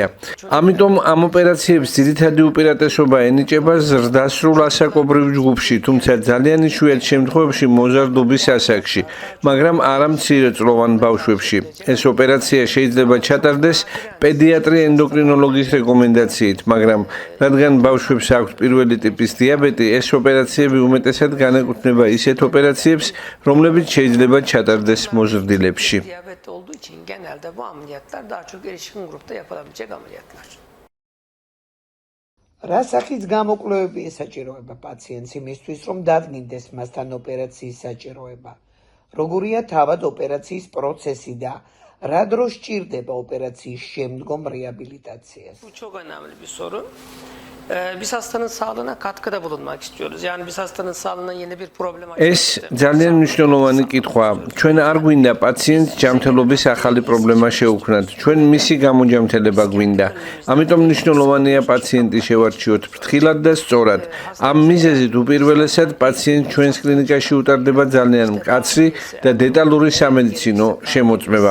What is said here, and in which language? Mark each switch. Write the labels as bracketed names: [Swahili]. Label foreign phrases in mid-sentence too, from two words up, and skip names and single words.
[Georgian] ამიტომ ამ ოპერაციებს ძირითადი უპირატესობა ენიჭება ზრდასრულ ასაკობრივ ჯგუფში, თუმცა ძალიან იშვიათ შემთხვევებში მოზარდობის ასაკში, მაგრამ არა მცირეწლოვან ბავშვებში. ეს ოპერაცია შეიძლება ჩატარდეს პედიატრი ენდოკრინოლოგის რეკომენდაციით, მაგრამ რადგან ბავშვებს აქვთ პირველი ტიპის დიაბეტი, ეს ოპერაციები უმეტესად განეკუთვნება ისეთ ოპერაციებს, რომლებიც შეიძლება ჩატარდეს მოზრდილებში. [Turkish] Diyabet olduğu için genelde bu ameliyatlar daha çok erişkin grupta yapılabilecek ameliyatlar. [Georgian] რა სახის გამოკვლევები ესაჭიროება პაციენტს იმისთვის, რომ დადგინდეს მასთან ოპერაციის საჭიროება? როგორია თავად ოპერაციის პროცესი და რა დროს სჭირდება ოპერაციის შემდგომ რეაბილიტაციას? [Turkish] Bu çok önemli bir soru. Biz hastanın sağlığına katkıda bulunmak istiyoruz. Yani biz hastanın sağlığına yeni bir problem [Georgian] ეს ძალიან მნიშვნელოვანი კითხვაა. ჩვენ არ გვინდა პაციენტს ჯანმრთელობის ახალი პრობლემა შეუქმნათ. ჩვენ მისი გამოჯანმრთელება გვინდა. ამიტომ მნიშვნელოვანია პაციენტი შევარჩიოთ ფრთხილად და სწორად. ამ მიზეზით უპირველესად პაციენტს ჩვენს კლინიკაში უტარდება ძალიან მკაცრი და დეტალური სამედიცინო შემოწმება.